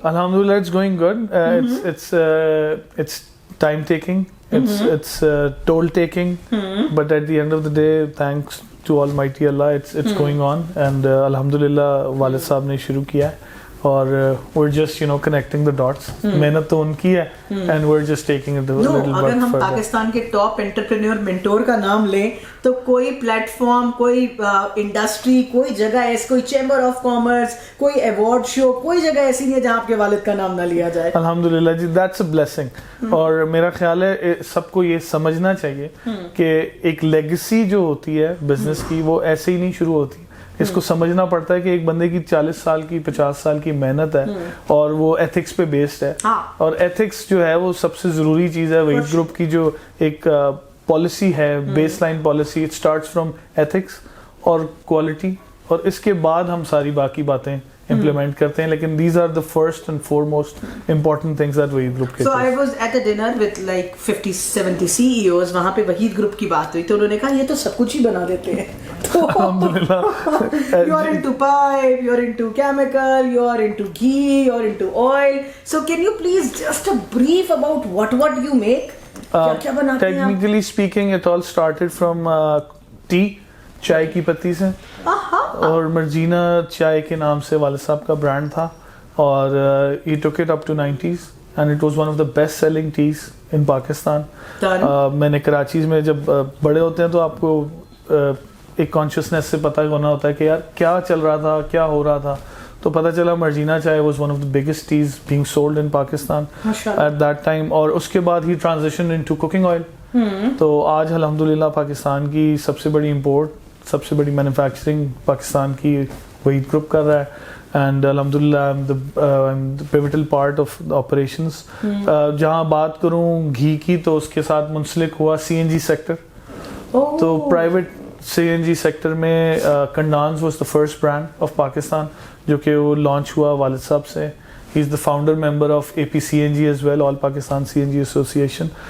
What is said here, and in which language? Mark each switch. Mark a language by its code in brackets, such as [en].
[en] Alhamdulillah, it's going good. It's time taking. It's toll taking. But at the end of the day, thanks to Almighty Allah, it's going on. And Alhamdulillah, [ur] Walid Sahab ne shuru kiya hai. [en] اور we're just connecting the dots. [ur] محنت تو ان کی ہے [en] and we're just taking it a little bit further. [ur] اگر ہم پاکستان کے top entrepreneur mentor کا نام لیں تو کوئی پلیٹ فارم, کوئی انڈسٹری, کوئی جگہ ایسی, کوئی چیمبر آف کامرس, کوئی ایوارڈ شو, کوئی جگہ ایسی نہیں ہے جہاں آپ کے والد کا نام نہ لیا جائے. [en] الحمدللہ جی, that's a blessing. [ur] اور میرا خیال ہے سب کو یہ سمجھنا چاہیے کہ ایک لیگیسی جو ہوتی ہے بزنس کی وہ ایسے ہی نہیں شروع ہوتی. اس کو سمجھنا پڑتا ہے کہ ایک بندے کی 40 سال کی 50 سال کی محنت ہے اور وہ ایتھکس پہ بیسڈ ہے. اور ایتھکس جو ہے وہ سب سے ضروری چیز ہے. وہیڈ گروپ کی جو ایک پالیسی ہے, base line policy, [en] it starts from ethics [ur] اور کوالٹی, اور اس کے بعد ہم ساری باقی باتیں implement کرتے ہیں. [en] لیکن these are the first and foremost important things that Waheed Group کے. So I was at a dinner with like 50-70 CEOs. [ur] وہاں پہ Waheed Group کی بات ہوئی تو انہوں نے کہا یہ تو سب کچھ ہی بنا دیتے ہیں. الحمدللہ. [en] You are into pipe, you are into chemical, you are into ghee, you are into oil. So can you please just a brief about what you make? [ur] کیا بناتے ہیں آپ؟ [en] Technically speaking, it all started from tea, [ur] چائے کی پتی سے. اور Morgiana چائے کے نام سے والد صاحب کا برانڈ تھا, [en] اور he took it up to 90s and it was one of the best selling teas in Pakistan. [ur] میں نے کراچی میں جب بڑے ہوتے ہیں تو آپ کو ایک کانشیسنیس سے پتہ ہونا ہوتا ہے کہ یار کیا چل رہا تھا, کیا ہو رہا تھا. تو پتہ چلا مرجینا چائے [en] was one of the biggest teas being sold in Pakistan at that time. [ur] اور اس کے بعد [en] he transitioned into cooking oil. [ur] تو آج الحمدللہ پاکستان کی سب سے بڑی امپورٹ, سب سے بڑی مینوفیکچرنگ پاکستان کی وہیڈ گروپ کر رہا ہے. [en] And الحمدللہ I'm the pivotal part of the operations. [ur] جہاں بات کروں گھی کی تو اس کے ساتھ منسلک ہوا CNG سیکٹر. تو پرائیویٹ CNG سیکٹر میں [en] کنڈانز was the first brand of Pakistan, [ur] جو کہ وہ لانچ ہوا والد صاحب سے. [en] He is the founder member of APCNG as well, all Pakistan CNG association.